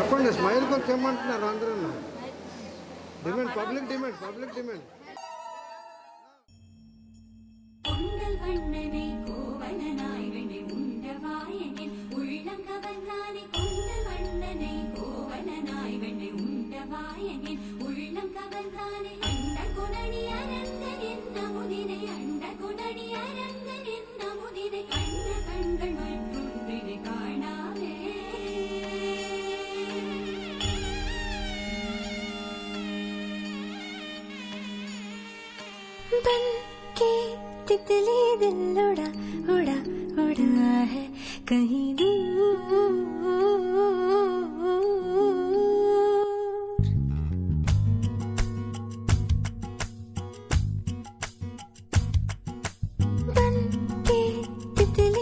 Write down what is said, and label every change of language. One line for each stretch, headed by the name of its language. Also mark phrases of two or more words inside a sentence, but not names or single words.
Telugu: స్మైల్ కొంచెం చెమ్మంటున్నారు అందరూ.
English: demand public demand
Tamil: உண்டல் வண்ணனை கோவலனாய் வெண்ணை உண்டவாயனில் உள்ளம் கவர்ந்தானே கொண்டல் வண்ணனை கோவலனாய் வெண்ணை உண்டவாயனில் உள்ளம் கவர்ந்தானே அண்ட குணனி அரங்கன் என்ன முதினை அண்ட குணனி அரங்கன் என்ன முதினை கண்ட கண்கள் மற்றொன்றினை காணாவே
Hindi: बन के तितली दिल उड़ा उड़ा उड़ा है कहीं दूर बन के तितली